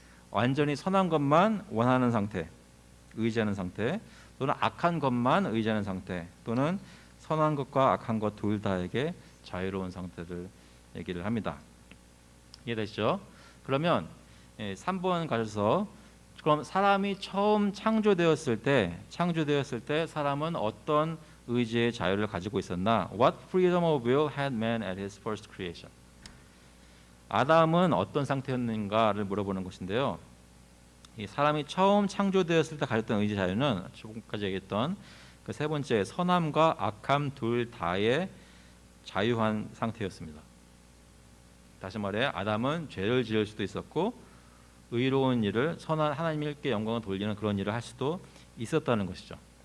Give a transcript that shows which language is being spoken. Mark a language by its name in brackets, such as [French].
[Korean] 완전히 선한 것만 원하는 상태, 의지하는 상태, 또는 악한 것만 의지하는 상태, 또는 선한 것과 악한 것 둘 다에게 자유로운 상태를 얘기를 합니다. 이해되시죠? 그러면 3번 가셔서, 그럼 사람이 처음 창조되었을 때 사람은 어떤 의지의 자유를 가지고 있었나? [English] What freedom of will had man at his first creation? [Korean] 아담은 어떤 상태였는가를 물어보는 것인데요. 이 사람이 처음 창조되었을 때 가졌던 의지 자유는 지금까지 얘기했던 그 세 번째 선함과 악함 둘 다의 자유한 상태였습니다. 다시 말해 아담은 죄를 지을 수도 있었고 의로운 일을, 선한 하나님께 영광을 돌리는 그런 일을 할 수도 있었다는 것이죠.